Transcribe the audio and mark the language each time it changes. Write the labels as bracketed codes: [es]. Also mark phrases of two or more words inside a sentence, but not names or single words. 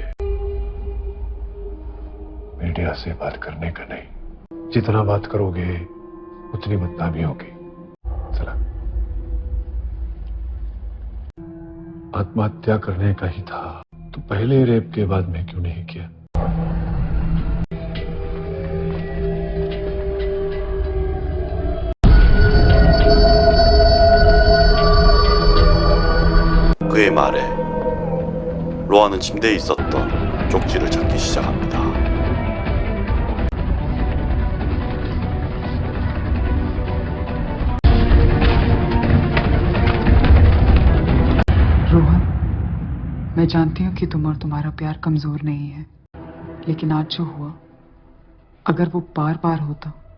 [hi] मीडिया से बात करने का नहीं। जितना बात करोगे उतनी बदनामी होगी। चला, आत्महत्या करने का ही था तो पहले रेप के बाद में क्यों नहीं किया? [ko] 그의 말에 로아는 침대에 있었던 쪽지를 찾기 시작합니다. [hi] रोहन, मैं जानती हूँ कि तुम और तुम्हारा प्यार कमजोर नहीं है, लेकिन आज जो हुआ, अगर वो बार बार होता।